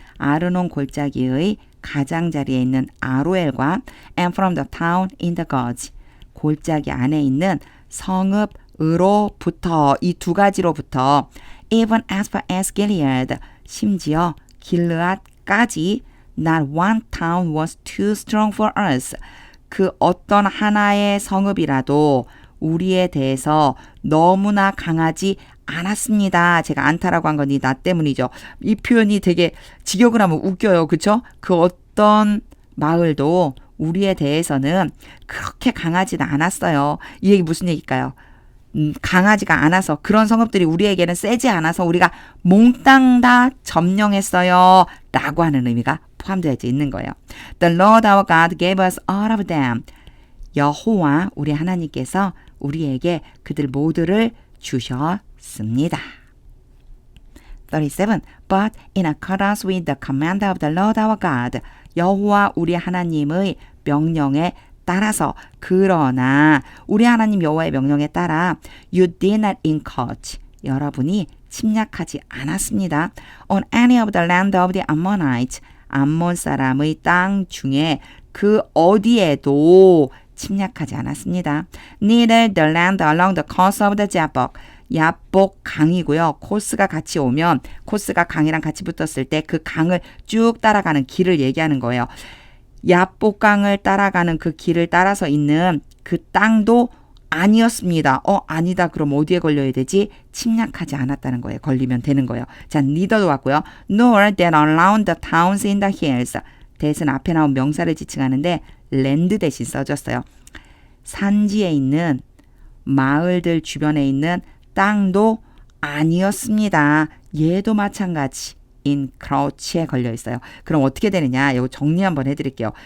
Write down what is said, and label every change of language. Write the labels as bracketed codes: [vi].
[ko] 아르논 골짜기의 가장자리에 있는 아로엘과 [en] and from the town in the gorge. [ko] 골짜기 안에 있는 성읍으로부터 이 두 가지로부터 [en] even as far as Gilead. [ko] 심지어 길르앗까지 [en] not one town was too strong for us. [ko] 그 어떤 하나의 성읍이라도 우리에 대해서 너무나 강하지 않았습니다. 제가 않다라고 한 건 이 나 때문이죠. 이 표현이 되게 직역을 하면 웃겨요. 그렇죠? 그 어떤 마을도 우리에 대해서는 그렇게 강하지는 않았어요. 이 얘기 무슨 얘기일까요? 강하지가 않아서 그런 성읍들이 우리에게는 세지 않아서 우리가 몽땅 다 점령했어요. 라고 하는 의미가 포함되어 있는 거예요. [en] The Lord our God gave us all of them. [ko] 여호와 우리 하나님께서 우리에게 그들 모두를 주셨습니다. 37. [en] But in accordance with the command of the Lord our God. [ko] 여호와 우리 하나님의 명령에 따라서 그러나 우리 하나님 여호와의 명령에 따라 [en] you did not encroach. [ko] 여러분이 침략하지 않았습니다. [en] On any of the land of the Ammonites. [ko] 암몬 사람의 땅 중에 그 어디에도 침략하지 않았습니다. [en] Neither the land along the coast of the Jabbok. [ko] 야복 강이고요. 코스가 같이 오면 코스가 강이랑 같이 붙었을 때 그 강을 쭉 따라가는 길을 얘기하는 거예요. 야복강을 따라가는 그 길을 따라서 있는 그 땅도 아니었습니다. 아니다. 그럼 어디에 걸려야 되지? 침략하지 않았다는 거예요. 걸리면 되는 거예요. 자, neither도 왔고요. [en] nor that around the towns in the hills. [ko] that은 앞에 나온 명사를 지칭하는데 land 대신 써졌어요. 산지에 있는 마을들 주변에 있는 땅도 아니었습니다. 얘도 마찬가지. encroach에 걸려 있어요. 그럼 어떻게 되느냐? 이거 정리 한번 해드릴게요.